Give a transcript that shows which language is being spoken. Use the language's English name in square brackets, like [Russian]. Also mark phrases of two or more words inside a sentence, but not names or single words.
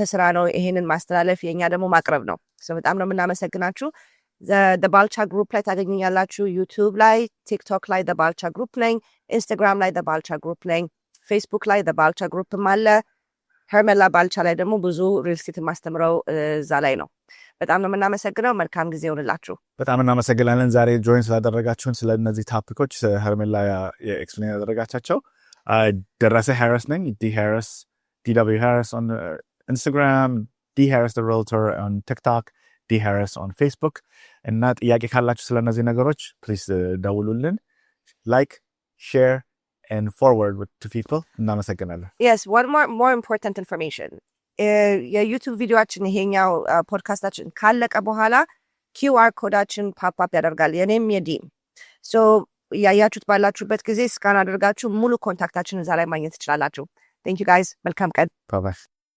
[Amharic] ስራ ነው ይሄንን ማስተላለፍ፣ የኛ ደግሞ ማቅረብ ነው። በጣም ነው የምናመሰግናችሁ። the Balcha Group ላይ ታገኙኛላችሁ። ዩቲዩብ ላይ፣ ቲክቶክ ላይ the Balcha Group ነኝ፣ ኢንስታግራም ላይ the Balcha Group ነኝ፣ ፌስቡክ ላይ the Balcha Groupም አለ። ሄርሜላ ባልቻ ላይ ደግሞ ብዙ ሪል ስቴት ማስተምረው እዛ ላይ ነው። በጣም ነው የምናመሰግነው። መልካም ጊዜ ይሁንላችሁ። በጣም እናመሰግናለን ዛሬ ጆይን ስላደረጋችሁን። ስለ እነዚህ ቶፒኮች ሄርሜላ ኤክስፕሌን ያደረጋቻቸው። ደረሰ ሃሪስ ነኝ። [English] DW Harris on Instagram, D Harris the Realtor on TikTok, D Harris on Facebook. [Amharic] እና ጥያቄ ካላችሁ ስለ እነዚህ ነገሮች ፕሊዝ ደውሉልን። [English] like, share and forward to people. [Amharic] እናመሰግናለን። [English] Yes, one more important information. [Amharic] የዩቲዩብ ቪዲዮአችን ይሄኛው ፖድካስታችን ካለቀ በኋላ QR ኮዳችን [English] pop up [Amharic] ያደርጋል። የኔም የዲም ሶ ያያችሁት ባላችሁበት ጊዜ ስካን አድርጋችሁ ሙሉ ኮንታክታችን እዛ ላይ ማግኘት ትችላላችሁ። [English] Thank you guys. [Amharic] መልካም ቀን። [English] Bye bye.